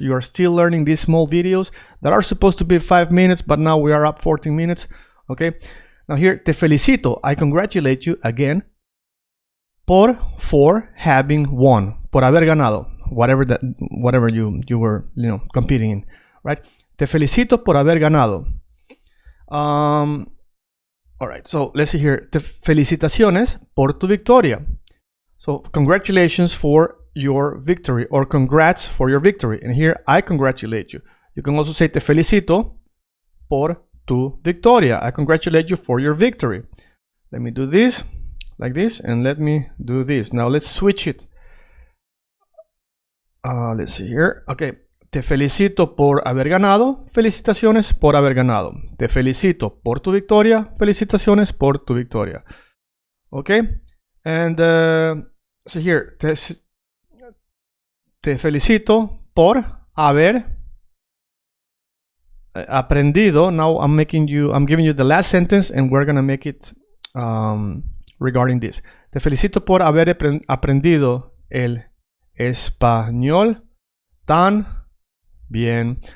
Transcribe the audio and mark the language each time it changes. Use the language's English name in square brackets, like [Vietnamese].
[English] You are still learning these small videos that are supposed to be 5 minutes, but now we are up 14 minutes. Okay. Now here, [Spanish] te felicito. [English] I congratulate you again. For having won, [Spanish] por haber ganado, [English] whatever you were competing in, right? [Spanish] Te felicito por haber ganado. [English] All right, so let's see here. [Spanish] Te felicitaciones por tu victoria. [English] So congratulations for your victory, or congrats for your victory. And here I congratulate you. You can also say [Spanish] te felicito por tu victoria. [English] I congratulate you for your victory. Let me do this. Like this, and let me do this. Now let's switch it. Let's see here. Okay. [Spanish] Te felicito por haber ganado. Felicitaciones por haber ganado. Te felicito por tu victoria. Felicitaciones por tu victoria. Okay. [English] And so here. [Spanish] Te felicito por haber aprendido. [English] Now I'm giving you the last sentence, and we're gonna make it regarding this. [Spanish] Te felicito por haber aprendido el español tan bien.